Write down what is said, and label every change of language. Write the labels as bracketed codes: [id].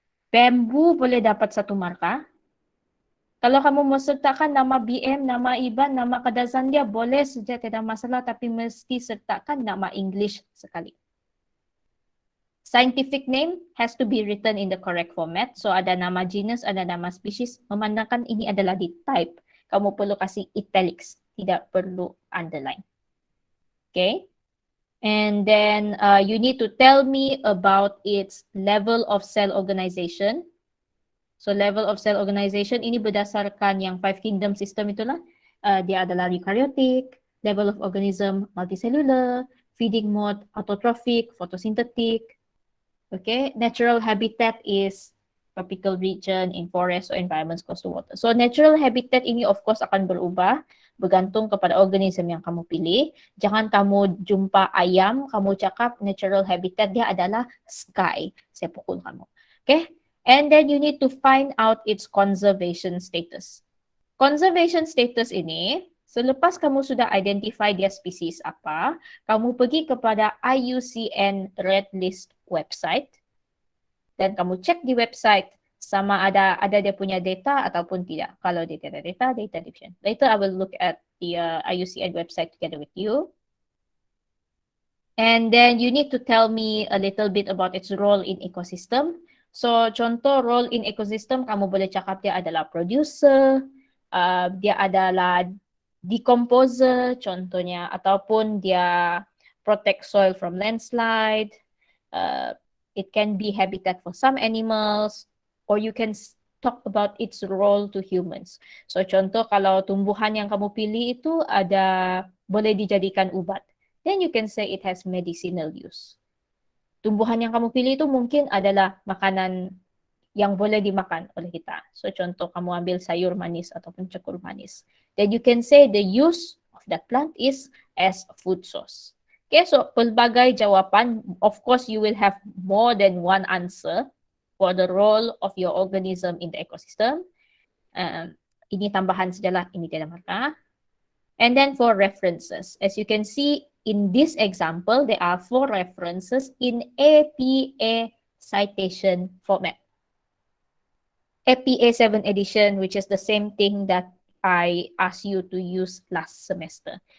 [ms] Bambu boleh dapat 1 markah. Kalau kamu mau sertakan nama BM, nama IBAN, nama kadazan dia boleh saja, tidak masalah, tapi mesti sertakan nama English sekali. [en] Scientific name has to be written in the correct format. [ms] So ada nama genus, ada nama species. Memandangkan ini adalah di type, kamu perlu kasih italics, tidak perlu underline. [en] Okay. And then you need to tell me about its level of cell organization. [ms] So level of cell organization ini berdasarkan yang 5 kingdom system itulah. Dia adalah [en] eukaryotic, level of organism multicellular, feeding mode autotrophic, photosynthetic. Okay, natural habitat is tropical region in forest or environments close to water. [ms] So natural habitat ini of course akan berubah bergantung kepada organism yang kamu pilih. Jangan kamu jumpa ayam, kamu cakap natural habitat dia adalah sky. Saya pukul kamu. [en] Okay, and then you need to find out its conservation status. Conservation status ini [ms] Selepas kamu sudah identify dia spesies apa, kamu pergi kepada IUCN Red List website dan kamu cek di website sama ada dia punya data ataupun tidak. Kalau dia tidak ada data division. [en] Later I will look at the IUCN website together with you. And then you need to tell me a little bit about its role in ecosystem. [ms] So contoh role in ecosystem kamu boleh cakap dia adalah producer, dia adalah decomposer contohnya, ataupun dia [en] protect soil from landslide. It can be habitat for some animals, or you can talk about its role to humans. [ms] So contoh kalau tumbuhan yang kamu pilih itu boleh dijadikan ubat, [en] then you can say it has medicinal use. [ms] Tumbuhan yang kamu pilih itu mungkin adalah makanan yang boleh dimakan oleh kita. So contoh kamu ambil sayur manis ataupun cekur manis. [en] Then you can say the use of that plant is as food source. Okay, so [ms] pelbagai jawapan, [en] of course you will have more than one answer for the role of your organism in the ecosystem. [ms] Ini tambahan sajalah, ini tidak markah. [en] And then for references, as you can see in this example, there are 4 references in APA citation format. APA 7 edition, which is the same thing that I asked you to use last semester.